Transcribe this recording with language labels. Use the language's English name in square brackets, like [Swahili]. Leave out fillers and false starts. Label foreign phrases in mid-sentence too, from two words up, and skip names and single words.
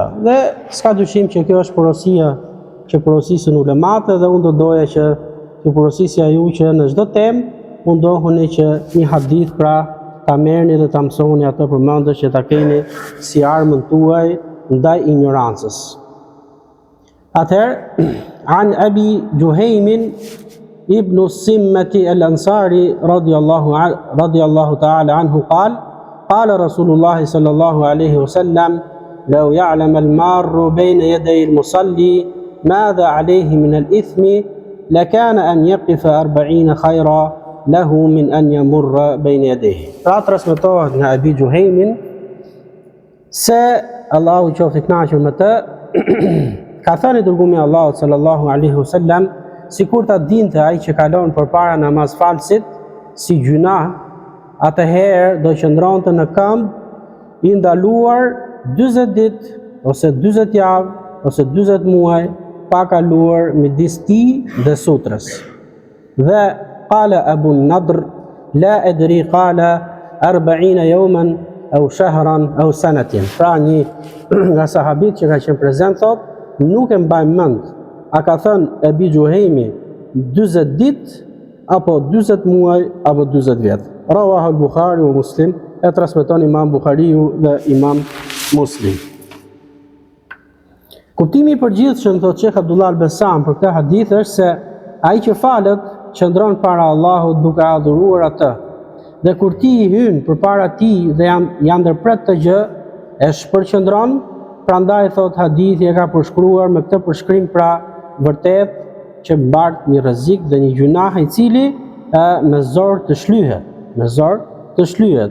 [Albanian] Dhe s'ka dyshim që kjo është porosia që porosisin ulemat dhe unë do doja që të porosisja ju që në çdo temë mundohuni që një hadith pra ta merrni dhe ta mësoni atë përmendës që ta keni si armën tuaj ndaj ignorancës. Atëherë, [Arabic] عن أبي جهيم بن الصمة الأنصاري رضي الله تعالى عنه قال رسول الله صلى الله عليه وسلم لو يعلم المار بين يدي المصلي ماذا عليه من الإثم لكان أن يقف 40 خيرا له من أن يمر بين يديه. [Albanian] Pra transmetohet nga Abi Juhaymin se Allahu qoftë i kënaqur me të, ka thënë dërgumi i Allahut [Arabic] صلى الله عليه وسلم, [Albanian] sikur ta dinte ai që kalon përpara namazfalësit si gjuna, atëherë do qëndronte në këmbë i ndaluar 40 ditë ose 40 javë ose 40 muaj pa kaluar midis tij dhe sutrës. [Arabic] Dhe قال أبو النضر لا أدري قال 40 يوما أو شهرا أو سنة. [Albanian] Pra një nga sahabit që ka qenë prezent thot, nuk e mbaj mend, a ka thënë Abi Juhaymi 40 ditë apo 40 muaj apo 40 vjet. [Arabic] رواه البخاري ومسلم, [Albanian] e transmeton Imam Buhariu dhe Imam Muslim. Kuptimi i përgjithshëm, thot Sheikh Abdullah al-Bassam për këtë hadith është se ai që falet qëndron para Allahut duke adhuruar atë. Dhe kur ti i hyn përpara tij dhe ja ndërpret të gjë, e shpërqendron, prandaj thot hadithi e ka përshkruar me këtë përshkrim pra vërtet që mbart një rrezik dhe një gjunah i cili me zor të shlyhet, me zor të shlyhet.